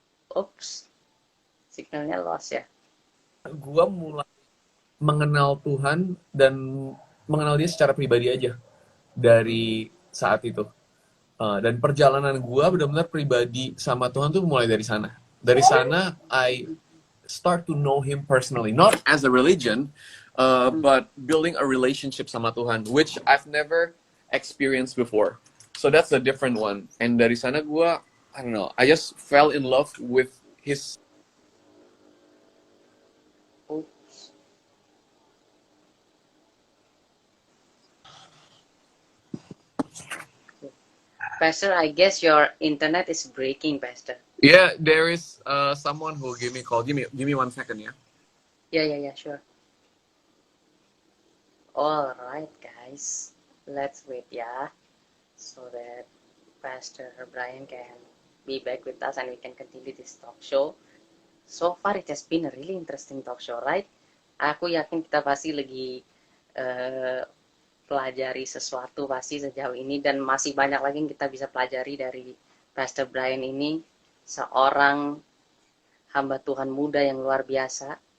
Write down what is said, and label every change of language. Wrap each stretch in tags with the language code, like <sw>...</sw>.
<id>Oops, signalnya lost ya. gue mulai mengenal Tuhan dan mengenal dia secara pribadi aja dari saat itu. Dan perjalanan gue benar-benar pribadi sama Tuhan tuh mulai dari sana. Dari sana,</id> <en>I start to know Him personally, not as a religion, Hmm. but building a relationship</en> <id>sama Tuhan,</id> <en>which I've never experienced before. So that's a different one. And</en> <id>dari sana gue,</id> <en>I don't know, I just fell in love with His. Oops. Pastor, I guess your internet is breaking, Pastor. Yeah, there is someone who give me call. Give me 1 second, yeah. Yeah, yeah, yeah, sure. All right, guys. Let's wait, yeah, so that Pastor Brian can be back with us and we can continue this talk show. So far, it has been a really interesting talk show, right?</en> <id>Aku yakin kita pasti lagi eh, pelajari sesuatu pasti sejauh ini dan masih banyak lagi yang kita bisa pelajari dari Pastor Brian ini, seorang hamba Tuhan muda yang luar biasa.</id>